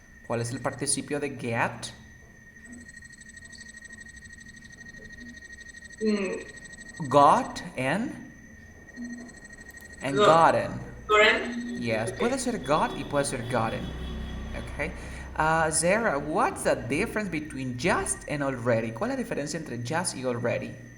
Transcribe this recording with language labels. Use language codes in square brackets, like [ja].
[es] ¿Cuál es el participio de get? [en] Got and gotten. Gotten. Yes, Okay. [es] puede ser got y puede ser gotten. [en] Okay. Zara, what's the difference between just and already? [es] ¿Cuál es la diferencia entre just y already?